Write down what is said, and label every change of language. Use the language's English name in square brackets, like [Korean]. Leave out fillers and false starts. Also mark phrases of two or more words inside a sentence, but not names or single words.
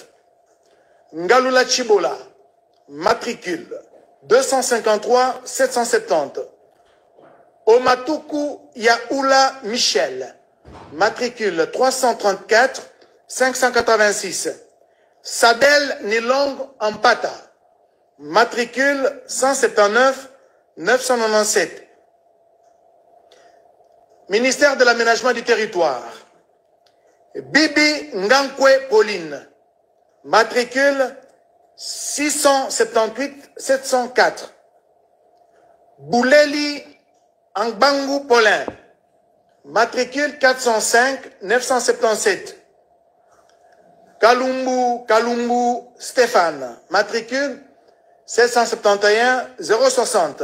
[French] Ngalula Chibola, matricule 253 770. Omatuku Yaoula Michel, matricule 334 586. Sadel Nilong Ampata, matricule 179 997. Ministère de l'Aménagement du Territoire. Bibi Ngankwe Pauline, matricule 678 704. Bouleli Angbangu Paulin, matricule 405 977. Kalumbu Stéphane, matricule 771 060.